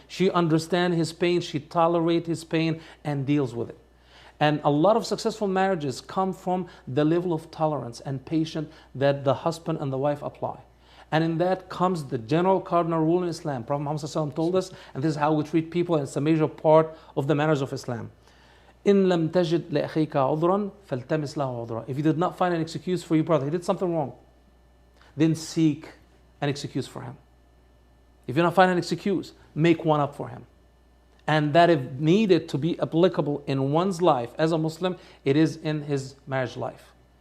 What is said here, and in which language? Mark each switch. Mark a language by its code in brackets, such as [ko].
[en] She understands his pain, she tolerates his pain and deals with it. And a lot of successful marriages come from the level of tolerance and patience that the husband and the wife apply. And in that comes the general cardinal rule in Islam. Prophet Muhammad ﷺ told us, and this is how we treat people, and it's a major part of the manners of Islam. [ar] إن لم تجد لأخيك عذرا فالتمس له عذرا. [en] If you did not find an excuse for your brother, he did something wrong, then seek an excuse for him. If you don't find an excuse, make one up for him. And that if needed to be applicable in one's life as a Muslim, it is in his marriage life.